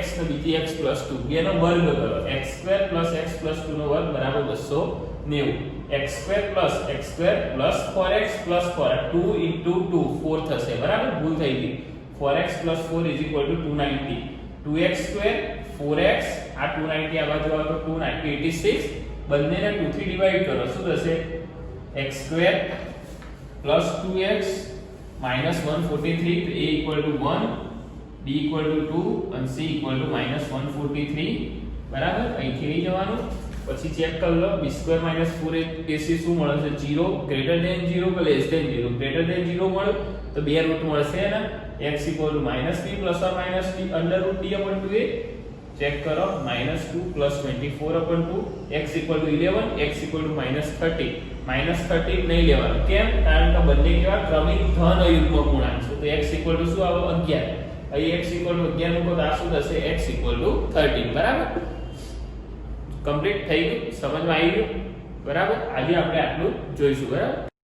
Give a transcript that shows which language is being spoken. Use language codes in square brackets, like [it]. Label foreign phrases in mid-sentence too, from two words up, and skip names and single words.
[gu] ને બીજી x + 2 બેનો વર્ગ કરો x2 + x + 2 નો વર્ગ બરાબર 290 x2 + x2 + 4x + 4 2 into 2 4 થશે બરાબર ભૂલ થઈ ગઈ 4x + 4 = 290 2x2 4x આ 290 આ બાજુ આવે તો 286 બંનેને 2 થી ડિવાઈડ કરો શું થશે x2 + 2x -143 तो [en] a equal to 1 b equal to 2 and c equal to -143 [gu] બરાબર અહીંથી લઈ જવાનું પછી ચેક કરી લો [en] b square - 4ac [gu] શું મળે છે 0 [en] greater than 0 [gu] કે [en] less than 0 greater than 0 [gu] મળે તો બે રૂટ મળશે ને [en] x equal to -b plus or minus b √d upon 2a [gu] ચેક કરો [en] -2 plus 24 upon 2 x equal to 11 x equal to -30 -30 [gu] નહીં લેવાનું કેમ કારણ કે બંને કેવા ક્રમિક ધન અયુગ્મ પૂર્ણાંક છે તો [en] x equal to [gu] શું આવે 11 અહીં [en] x equal to 11 [gu] મૂકો તો આ શું થશે [en] x equal to 13 [gu] બરાબર કમ્પ્લીટ થઈ ગયું સમજમાં આવી ગયું બરાબર આજે આપણે આટલું જોઈશું બરાબર